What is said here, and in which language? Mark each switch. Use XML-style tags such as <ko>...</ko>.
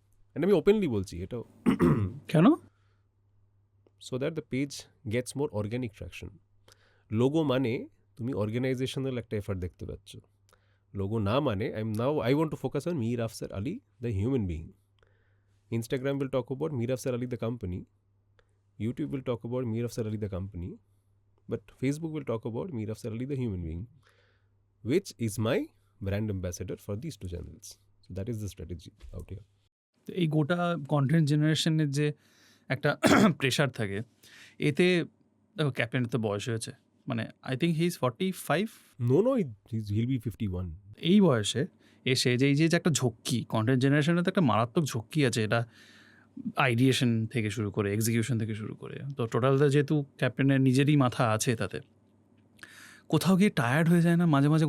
<bn>And আমি openly বলছি এটাও, কেন?</bn> <en>So that the page gets more organic traction.</en> <bn>Logo মানে তুমি অর্গানাইজেশনাল একটা এফার্ট দেখতে পাচ্ছ, লোগো না মানে</bn> <en>I want to focus on Mir Afsar Ali the human being. Instagram will talk about Mir Afsar Ali the company, YouTube will talk about Mir Afsar Ali the company, but Facebook will talk about Mir Afsar Ali the human being, which is my brand ambassador for these two channels. So that is the strategy out here.</en> <bn>এই গোটা content জেনারেশনের যে একটা pressure থাকে, এতে দেখো ক্যাপ্টেনের তো বয়স হয়েছে,</bn> <en>মানে I think he is 45। No, he'll be 51.</en> <bn>এই বয়সে এসে যে এই যে একটা ঝক্কি, কন্টেন্ট জেনারেশনে তো একটা মারাত্মক ঝক্কি আছে, এটা আইডিয়েশন থেকে শুরু করে এক্সিকিউশন থেকে শুরু করে, তো টোটালটা যেহেতু ক্যাপ্টেনের নিজেরই মাথা আছে তাতে, কোথাও গিয়ে টায়ার্ড হয়ে যায় না মাঝে মাঝে?</bn>